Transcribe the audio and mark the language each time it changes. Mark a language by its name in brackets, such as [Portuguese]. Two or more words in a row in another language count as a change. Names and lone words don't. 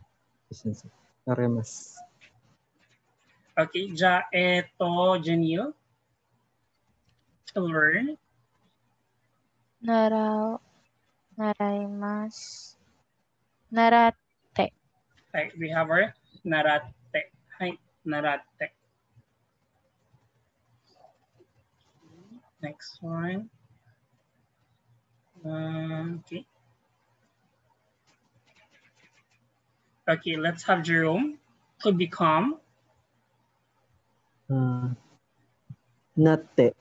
[Japanese] Sensei. Arimasu. [English] Okay, Janelle. To learn. [Japanese] Naraimasu. Narate. [English] Right, we have our narate. Hi, narate. Next one. Okay. Okay, let's have Jerome. To become. [Japanese] Natte.